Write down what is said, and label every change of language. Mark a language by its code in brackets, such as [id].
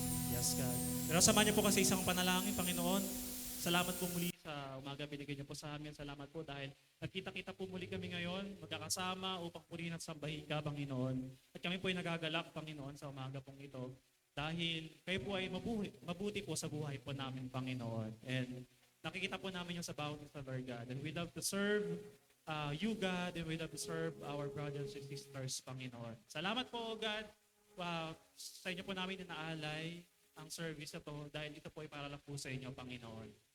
[en] Yes, God. [tl] Pero samahan niyo po kasi isang panalangin, Panginoon. Salamat po muli sa umaga binigay niyo po sa amin. Salamat po dahil nagkita-kita po muli kami ngayon, magkakasama upang purihin at sambahin ka, Panginoon. At kami po ay nagagalak, Panginoon, sa umaga pong ito. Dahil kayo po ay mabuti po sa buhay po namin, Panginoon. And nakikita po namin yung sa bawat isa, Lord God. [en] And we love to serve you, God, and we love to serve our brothers and sisters, Panginoon. [tl] Salamat po, God, sa inyo po namin inaalay ang service na to dahil ito po ay para lang po sa inyo, Panginoon.